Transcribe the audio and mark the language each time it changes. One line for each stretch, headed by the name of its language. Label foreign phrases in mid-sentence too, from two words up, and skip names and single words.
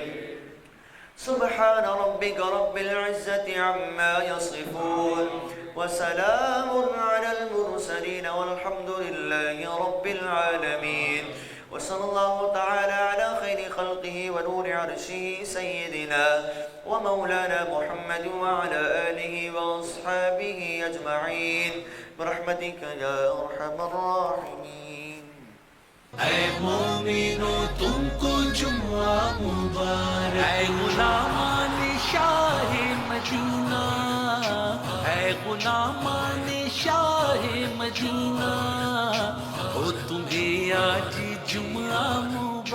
Arabic: سبحان ربك رب العزة عما يصفون، وسلام على المرسلين والحمد لله رب العالمين، وصلى الله تعالى على خير خلقه ونور عرشه سيدنا ومولانا محمد وعلى آله وأصحابه أجمعين برحمتك يا أرحم الراحمين۔
Urdu: اے مومنو تم کو جمعہ مبارک اے غلامانِ شاہِ مدینہ اے غلامانِ شاہِ مدینہ او تمہیں آج جمعہ